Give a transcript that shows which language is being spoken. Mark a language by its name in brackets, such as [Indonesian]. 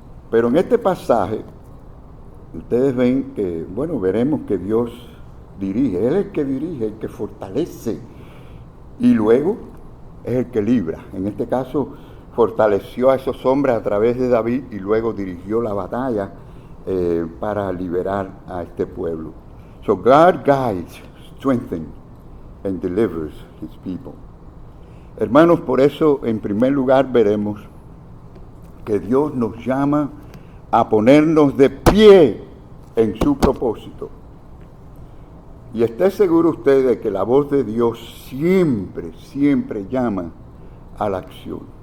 [Spanish] Pero en este pasaje, ustedes ven que, bueno, veremos que Dios dirige, Él es el que dirige, el que fortalece, y luego es el que libra. En este caso, fortaleció a esos hombres a través de David y luego dirigió la batalla para liberar a este pueblo. [English] So God guides, strengthens, and delivers His people. [Spanish] Hermanos, por eso en primer lugar veremos que Dios nos llama a ponernos de pie en su propósito. Y esté seguro usted de que la voz de Dios siempre, siempre llama a la acción.